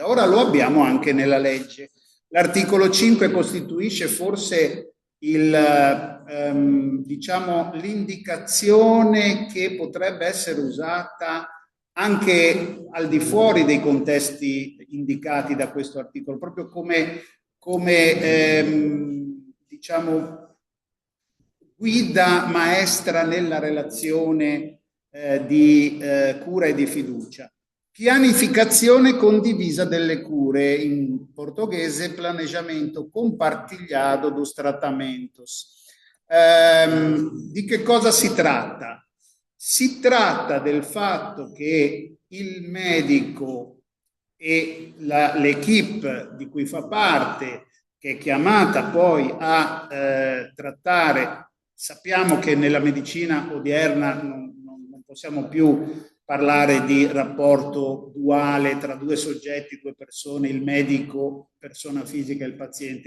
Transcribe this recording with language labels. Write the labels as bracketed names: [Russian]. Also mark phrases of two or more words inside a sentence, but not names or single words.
[Italian] Ora lo abbiamo anche nella legge. L'articolo 5 costituisce forse diciamo, l'indicazione che potrebbe essere usata anche al di fuori dei contesti indicati da questo articolo, proprio come diciamo, guida maestra nella relazione di cura e di fiducia. Pianificazione condivisa delle cure, in portoghese [Portuguese] planejamento compartilhado dos tratamentos. [Italian] Di che cosa si tratta? Si tratta del fatto che il medico e l'equipe di cui fa parte, che è chiamata poi a trattare, sappiamo che nella medicina odierna non possiamo più parlare di rapporto duale tra due soggetti, due persone, il medico, persona fisica, e il paziente.